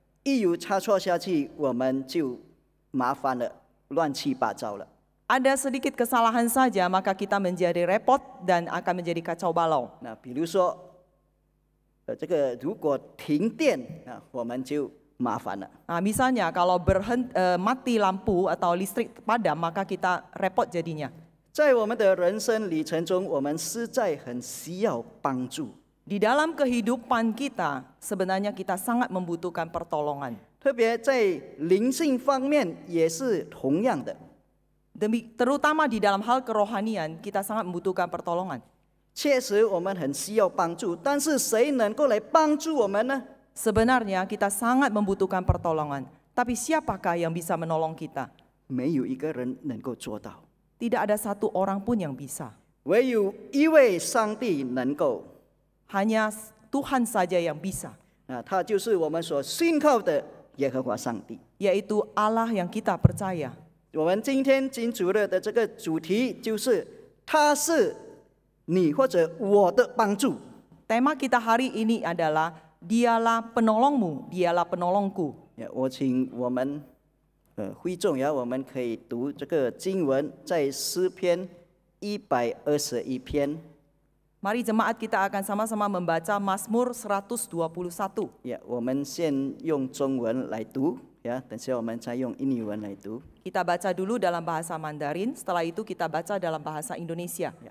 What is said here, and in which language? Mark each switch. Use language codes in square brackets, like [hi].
[zh] 一有差错下去，我们就麻烦了，乱七八糟了。 [id] Ada sedikit kesalahan saja, maka kita menjadi repot dan akan menjadi kacau balau. [zh] 那比如说，这个如果停电啊，我们就麻烦了。 [id] Nah, misalnya kalau mati lampu atau listrik padam, maka kita repot jadinya. [zh] 在我们的人生旅程中，我们实在很需要帮助， [id] Di dalam kehidupan kita, sebenarnya kita sangat membutuhkan pertolongan. [zh] 特别在灵性方面也是同样的。 [id] Terutama di dalam hal kerohanian, kita sangat membutuhkan pertolongan. [zh] 确实我们很需要帮助，但是谁能够来帮助我们呢？ [id] Sebenarnya kita sangat membutuhkan pertolongan. Tapi siapakah yang bisa menolong kita? [zh] 没有一个人能够做到， [id] Tidak ada satu orang pun yang bisa. [zh] 唯有一位上帝能够。 [id] Hanya Tuhan saja yang bisa, [zh] 他就是我们所信靠的耶和华上帝。 [id] yaitu Allah yang kita percaya. [zh] 我们今天金主日的这个主题就是他是你或者我的帮助。 [id] Tema kita hari ini adalah Dialah penolongmu, Dialah penolongku. [zh] 我请我们会众我们可以读这个经文，在诗篇121篇。 [id] Mari jemaat kita akan sama-sama membaca Mazmur 121. [zh] 我们先用中文来读，等下我们再用印尼文来读。 [id] Kita baca dulu dalam bahasa Mandarin, setelah itu kita baca dalam bahasa Indonesia.